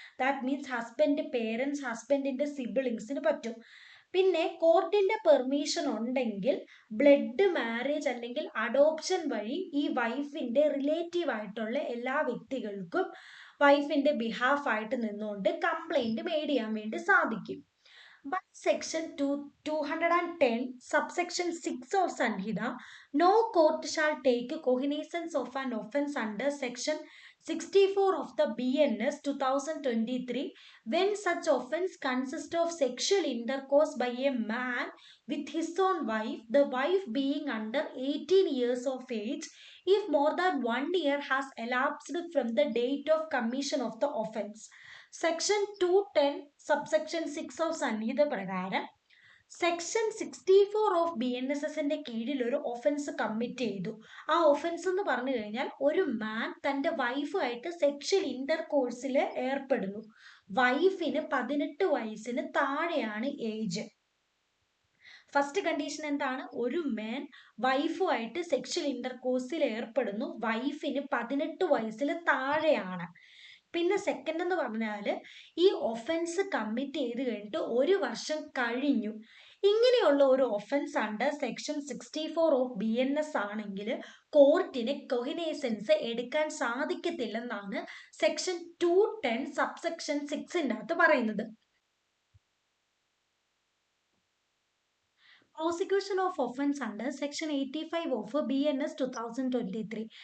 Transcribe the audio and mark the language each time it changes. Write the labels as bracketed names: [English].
[English] that means husband parents, [Malayalam] ഹസ്ബൻഡിന്റെ സിബിളിങ്സിന് പറ്റും. പിന്നെ കോർട്ടിന്റെ പെർമിഷൻ ഉണ്ടെങ്കിൽ ബ്ലഡ് മാരേജ് അല്ലെങ്കിൽ അഡോപ്ഷൻ വഴി ഈ വൈഫിന്റെ റിലേറ്റീവ് ആയിട്ടുള്ള എല്ലാ വ്യക്തികൾക്കും വൈഫിന്റെ ബിഹാഫ് ആയിട്ട് നിന്നുകൊണ്ട് കംപ്ലൈന്റ് മേഡ് ചെയ്യാൻ വേണ്ടി സാധിക്കും. [English] By section 210 subsection 6 of Sanhita, no court shall take cognizance of an offence under section 64 of the BNS 2023 when such offence consists of sexual intercourse by a man with his own wife, the wife being under 18 years of age, if more than 1 year has elapsed from the date of commission of the offence. [Malayalam] Section 210 subsection 6 of സംഹിത പ്രകാരം section 64 of BNSSന്റെ കീഴിൽ ഒരു offence commit ചെയ്തു. ആ offence എന്ന് പറഞ്ഞു കഴിഞ്ഞാൽ ഒരു മാൻ തന്റെ വൈഫുമായിട്ട് സെക്ഷൽ ഇന്റർകോഴ്സിൽ ഏർപ്പെടുന്നു. വൈഫിന് 18 വയസ്സിന് താഴെയാണ് ഏജ്. ഫസ്റ്റ് കണ്ടീഷൻ എന്താണ്? ഒരു മാൻ വൈഫുമായിട്ട് സെക്ഷൽ ഇന്റർകോഴ്സിൽ ഏർപ്പെടുന്നു, വൈഫിന് 18 വയസ്സിൽ താഴെയാണ്. പിന്നെ സെക്കൻഡ് എന്ന് പറഞ്ഞാൽ ഈ ഒഫൻസ് കമ്മിറ്റ് ചെയ്ത് കഴിഞ്ഞിട്ട് 1 വർഷം കഴിഞ്ഞു. ഇങ്ങനെയുള്ള ഒരു offence under section 64 of BNS ആണെങ്കിൽ കോർട്ടിന് കൊഹിനേസൻസ് എടുക്കാൻ സാധിക്കത്തില്ലെന്നാണ് സെക്ഷൻ 210 സബ്സെക്ഷൻ 6ന്റെ അകത്ത് പറയുന്നത്. [English] Prosecution of offence under section 85 of BNS 2023.